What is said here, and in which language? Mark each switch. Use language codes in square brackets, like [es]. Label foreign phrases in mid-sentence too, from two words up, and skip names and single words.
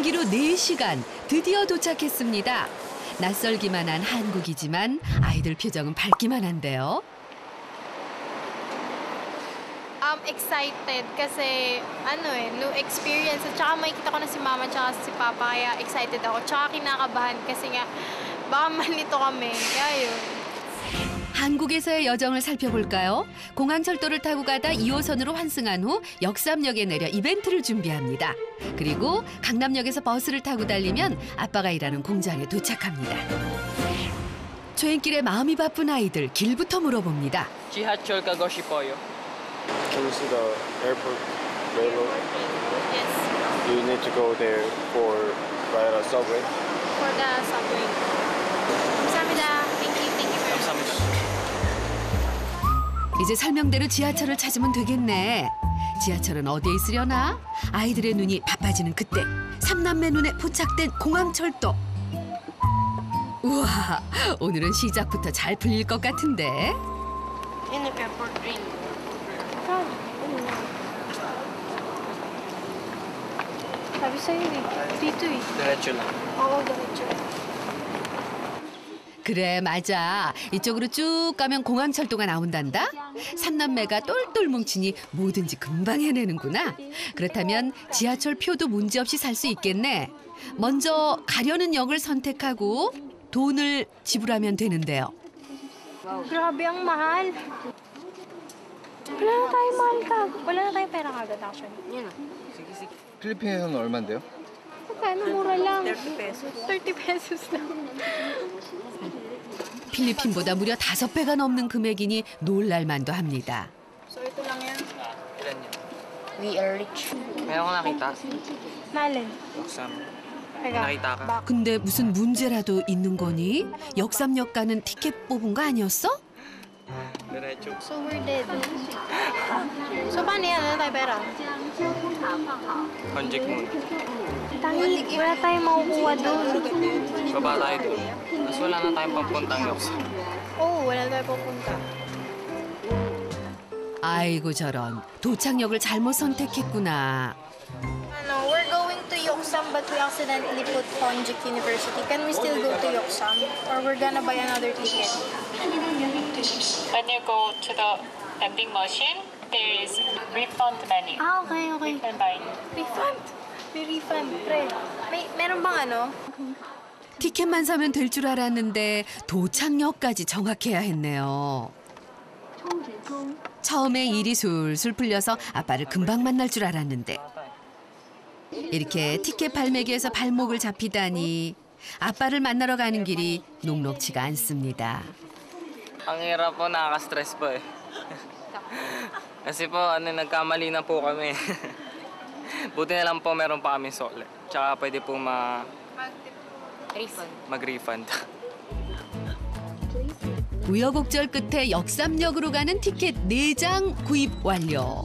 [ko] 4시간 드디어 도착했습니다. 낯설기만 한 한국이지만 아이들 표정은 밝기만 한데요. [en] I'm excited kasi new experience. [tl] At saka makikita ko na si Mama at si Papa kaya excited ako. Tsaka kinakabahan kasi nga baka malito kami. Kaya yun. [ko] 한국에서의 여정을 살펴볼까요? 공항철도를 타고 가다 2호선으로 환승한 후 역삼역에 내려 이벤트를 준비합니다. 그리고 강남역에서 버스를 타고 달리면 아빠가 일하는 공장에 도착합니다. 조행길에 마음이 바쁜 아이들 길부터 물어봅니다. 지하철 가고 싶어요. [en] Can you see the airport railroad? Yes. Do you need to go there for ride a subway? For the subway. 감사합니다. Thank you very much. [ko] 감사합니다. 이제 설명대로 지하철을 찾으면 되겠네. 지하철은 어디에 있으려나? 아이들의 눈이 바빠지는 그때 삼남매 눈에 포착된 공항철도. 우와, 오늘은 시작부터 잘 풀릴 것 같은데. [en] In the airport ring. [tl] 사비 sa'yo eh. Dito eh. diretso lang. Oo, diretso. [ko] 그래, 맞아. 이쪽으로 쭉 가면 공항철도가 나온단다. 삼남매가 똘똘 뭉치니 뭐든지 금방 해내는구나. 그렇다면 지하철 표도 문제없이 살 수 있겠네. 먼저 가려는 역을 선택하고 돈을 지불하면 되는데요. [tl] Grabe ang mahal. Wala na tayo mahal ka. Wala na tayo pera kagad actually. Yan [ko] 필리핀에서는 얼마인데요? [tl] Magkano mura lang? 30 pesos. 30 pesos lang. [ko] 필리핀보다 무려 5배가 넘는 금액이니 놀랄만도 합니다. [tl] So ito lang yan? Ilan yun? [en] We are rich. [tl] Meron ko nakita. Malin. Yoksam. Teka. nakita ka? [ko] 근데 무슨 문제라도 있는 거니? 역삼역 가는 티켓 뽑은 거 아니었어? [tl] Diretso. [en] So we're dead. [tl] So paano yan? Wala tayo pera? Conject muna. Tangi, wala tayong makukuha doon. Baba tayo doon. Tapos wala na tayong papuntang Yoksam. Oo, wala tayo pupunta. [ko] 아이고 저런, 도착역을 잘못 선택했구나. [en] We're going to Yoksam but we accidentally put Konjik University. Can we still go to Yoksam? Or we're gonna buy another ticket? When you go to the vending machine, there is refund menu. Ah, okay. Refund menu. Refund? [tl] May refund, pre. Meron bang ano? [ko] 티켓만 사면 될 줄 알았는데 도착역까지 정확해야 했네요. 처음에 일이 술술 풀려서 아빠를 금방 만날 줄 알았는데 이렇게 티켓 발매기에서 발목을 잡히다니 아빠를 만나러 가는 길이 녹록지가 않습니다. [tl] Ang hirap po, nakaka-stress po eh. Kasi po, nagkamali na po kami. Buti na lang po meron pa kami sole. Tsaka pwede po mag-refund. [ko] 우여곡절 끝에 역삼역으로 가는 티켓 4장 구입 완료.